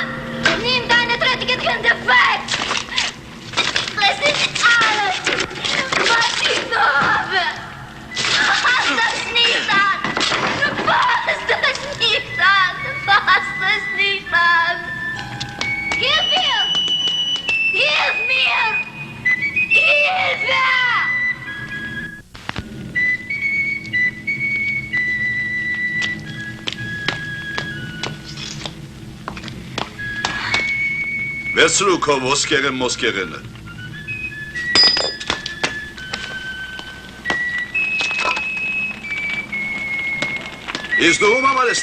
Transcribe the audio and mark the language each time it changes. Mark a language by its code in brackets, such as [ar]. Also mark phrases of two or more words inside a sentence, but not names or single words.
[de] Nimm deine dreckigen Hände weg. Das ist alles, was ich noch habe. Fass es nicht an. Fass es nicht an. Fass es nicht an. Hilf mir! Hilf mir! Hilfe! [hy] Վերցրու քո ոսկեղեն մոսկեղենը։ Իսկ դու ում համար ես